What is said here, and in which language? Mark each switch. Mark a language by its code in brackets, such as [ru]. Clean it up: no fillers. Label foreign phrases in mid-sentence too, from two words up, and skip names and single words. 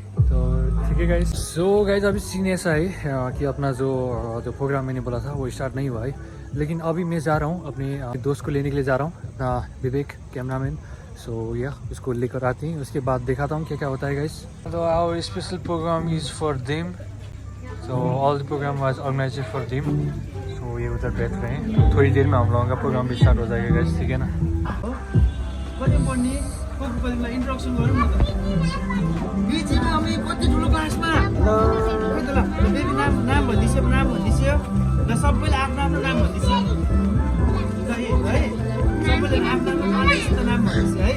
[hi] तो ठीक है गाइस. सो गाइस अभी सीन ऐसा है कि अपना जो प्रोग्राम मैंने बोला था वो स्टार्ट नहीं हुआ है. लेकिन अभी मैं जा रहा हूँ अपने दोस्त को लेने के लिए जा रहा हूँ अपना विवेक कैमरामैन. सो या उसको लेकर आते हैं उसके बाद दिखाता हूँ क्या क्या होता है गाइस. [en] तो our special program is for them. So all the program was organized for them. [hi] So ये उधर बैठ रहे हैं. तो थोड़ी देर में हम लोगों का प्रोग्राम भी स्टार्ट हो जाएगा गाइस. ठीक है ना. [ne] कति पढ्ने कोही इन्ट्रोडक्सन गरौँ न त. बीचमा हामी कति ठुलो क्लासमा ल बेबी नाम भन्दिस्यो र सबैले आफ्नो आफ्नो नाम भन्दिस्यो है. सबैले आफ्नो आफ्नो नाम भन्दिस्यो है.